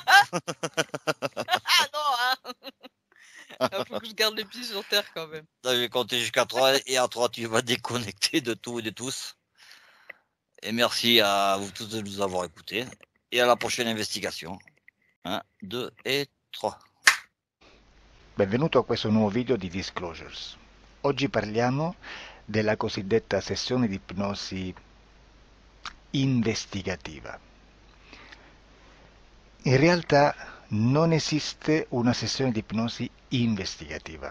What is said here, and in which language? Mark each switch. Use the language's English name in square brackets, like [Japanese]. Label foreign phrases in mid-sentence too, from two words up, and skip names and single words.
[French] Ah non, hein. Faut que je garde les pieds sur terre quand même. Là, je vais compter jusqu'à 3 et à 3, tu vas déconnecter de tout et de tous. Et merci à vous tous de nous avoir écoutés. Et à la prochaine investigation. 1, 2 et 3. [Italian] Benvenuto a questo nuovo video di Disclosures. Oggi parliamo della cosiddetta sessione di ipnosi investigativa. In realtà non esiste una sessione di ipnosi investigativa.